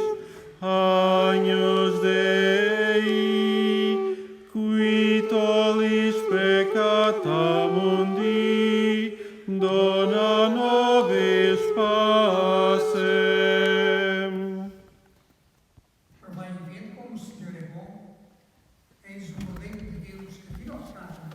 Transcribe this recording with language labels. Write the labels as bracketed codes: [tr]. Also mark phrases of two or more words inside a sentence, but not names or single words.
[la] Agnus Dei, qui tollis peccata mundi, dona nobis pacem. [pt] Provai e vede como o Senhor é bom. Eis o Cordeiro de Deus que tira o pecado.